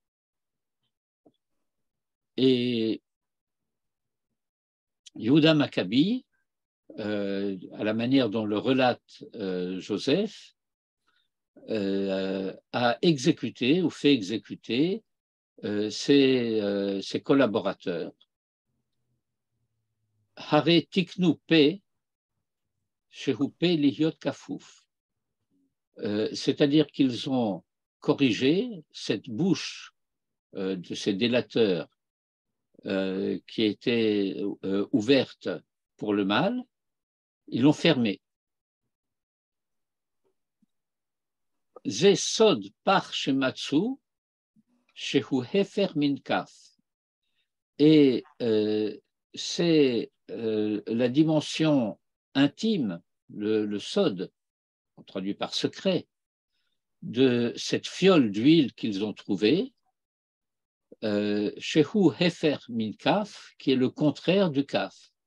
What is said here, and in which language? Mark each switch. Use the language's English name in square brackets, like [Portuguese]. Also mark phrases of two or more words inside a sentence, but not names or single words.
[French] Et Yehuda Maccabi, à la manière dont le relate Joseph, a exécuté ou fait exécuter ses collaborateurs. [Hebrew] הרי תיקנו פה שהוא פה להיות כפוף. [French] C'est-à-dire qu'ils ont corrigé cette bouche de ces délateurs qui était ouverte pour le mal, ils l'ont fermée. [Hebrew] זה סוד פך שמצאו שהוא היפך מן כף. [French] Et c'est la dimension intime, le sod, on traduit par secret, de cette fiole d'huile qu'ils ont trouvée, [Hebrew] שהוא היפך מן כף, [French] qui est le contraire du Kaf.